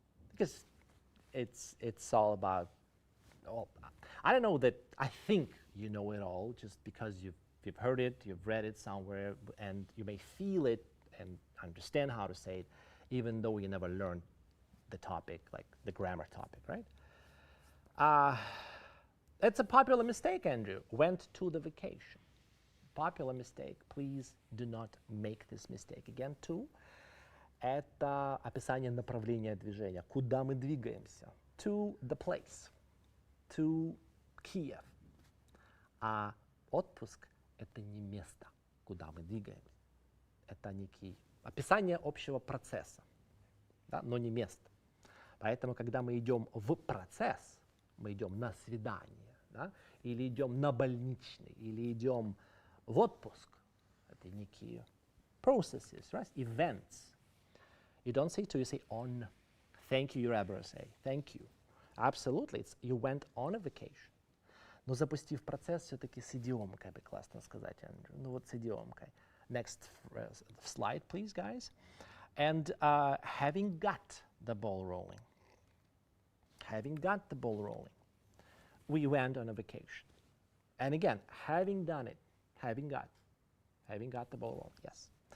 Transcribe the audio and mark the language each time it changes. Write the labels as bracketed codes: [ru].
[en] Because it's all about, well, I don't know that I think you know it all just because you've heard it, you've read it somewhere, and you may feel it and understand how to say it, even though you never learned the topic, like the grammar topic, right? It's a popular mistake, Andrew. Went to the vacation. Popular mistake. Please do not make this mistake again. [ru] To – это описание направления движения. Куда мы двигаемся? [en] To the place. To Kiev. [ru] А отпуск – это не место, куда мы двигаемся. Это некий описание общего процесса, да, но не место. Поэтому, когда мы идем в процесс, мы идем на свидание, да, или идем на больничный, или идем в отпуск, это некие [en] processes, right? Events. You don't say to, you say on. Thank you, you're ever say. Thank you. Absolutely. It's, you went on a vacation. [ru] Но запустив процесс, все-таки с идиомкой бы классно сказать, Андрю. Ну вот с идиомкой. [en] Next slide, please, guys. And having got the ball rolling. Having got the ball rolling. We went on a vacation. And again, having done it, having got the ball rolling, yes.